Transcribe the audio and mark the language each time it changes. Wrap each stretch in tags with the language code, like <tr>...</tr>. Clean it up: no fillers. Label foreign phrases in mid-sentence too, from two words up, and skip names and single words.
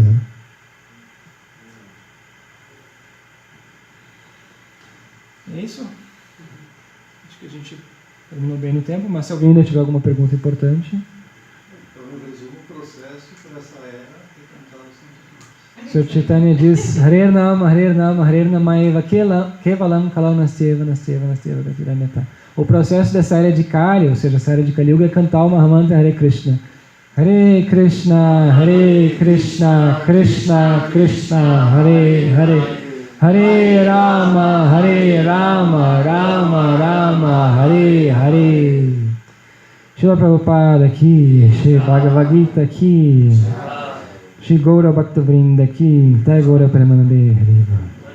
<pt>Né? É isso? Acho que a gente terminou bem no tempo, mas se alguém ainda tiver alguma pergunta importante... Então, no resumo, o processo para essa era é cantar os santos. Sr. Chaitanya diz,</pt> <sa>Hare Nama eva kevalam kalau nastyeva gatiranyata.</sa> <pt>O processo dessa era de Kali, ou seja, essa era de Kali Yuga, é cantar o Mahamantra Hare Krishna.</pt> <sa>Hare Krishna, Krishna Krishna, Hare Hare. Hare Rama, Rama Rama, Hare Hare. Srila Prabhupada aqui, Shri Bhagavad Gita aqui, Shri Gaura Bhakta Vrinda aqui, Jai Gaura Premanande Hare.</sa>